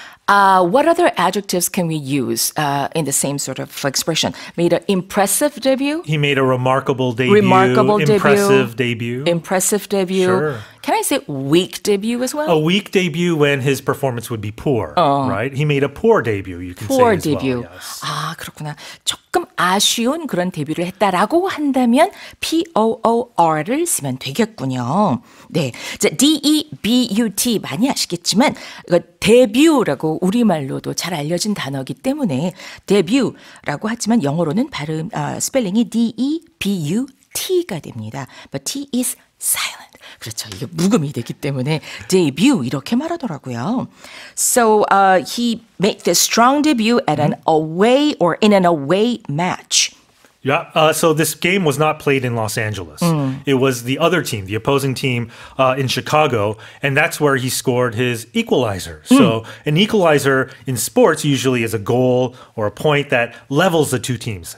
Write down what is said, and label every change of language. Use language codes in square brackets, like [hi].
[en] What other adjectives can we use in the same sort of expression? Made an impressive debut. He made a remarkable debut. Impressive debut. Impressive debut. Sure. Can I say weak debut as well? A weak debut when his performance would be poor, right? He made a poor debut, you can poor say as debut. well. Yes. [ko] 아, 그렇구나. 조금 아쉬운 그런 데뷔를 했다라고 한다면 POOR를 쓰면 되겠군요. 네. 자, DEBUT 많이 아시겠지만 이거 데뷔라고 우리말로도 잘 알려진 단어이기 때문에 데뷔라고 하지만 영어로는 발음 스펠링이 DEBUT가 됩니다. [en] But T is silent. [ko] 그렇죠. 이게 묵음이 되기 때문에 debut 이렇게 말하더라고요. [en] So he made this strong debut at an away or in an away match. Yeah, so this game was not played in Los Angeles. It was the other team, the opposing team in Chicago, and that's where he scored his equalizer. So an equalizer in sports usually is a goal or a point that levels the two teams.